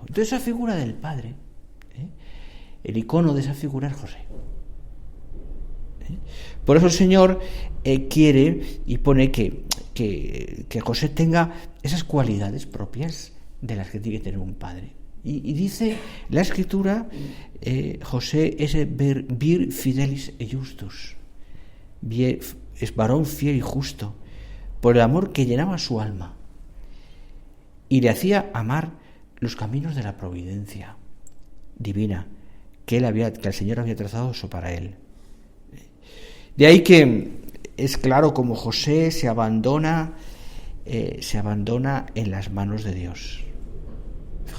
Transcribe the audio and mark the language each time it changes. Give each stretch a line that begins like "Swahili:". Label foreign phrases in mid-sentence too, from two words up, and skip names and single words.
Spanish: Entonces esa figura del Padre, el icono de esa figura es José. Por eso el Señor quiere y pone que José tenga esas cualidades propias de las que tiene que tener un padre. Y dice la Escritura, José es
Latin: vir fidelis e justus,
Spanish: es varón fiel y justo, por el amor que llenaba su alma y le hacía amar los caminos de la providencia divina que el Señor había trazado eso para él. De ahí que es claro como José se abandona en las manos de Dios.